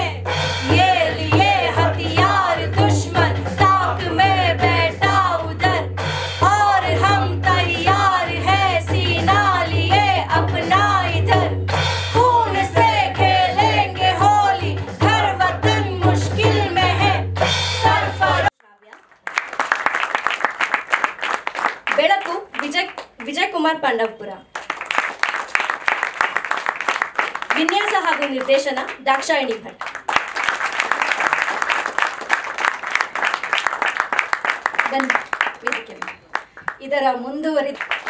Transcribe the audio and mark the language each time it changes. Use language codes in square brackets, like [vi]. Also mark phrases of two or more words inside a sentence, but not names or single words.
[hi] ये लिए हथियार दुश्मन ताक में बैठा उधर, और हम तैयार हैं सीना लिए अपना इधर। खून से खेलेंगे होली, हर वतन मुश्किल में है, [kn] ಬೆಳಕು ವಿಜಯ್ ಕುಮಾರ್ ಪಾಂಡವಪುರ. ವಿನ್ಯಾಸ ಹಾಗೂ ನಿರ್ದೇಶನ ದಾಕ್ಷಾಯಿಣಿ ಭಟ್. ಇದರ ಮುಂದುವರಿದ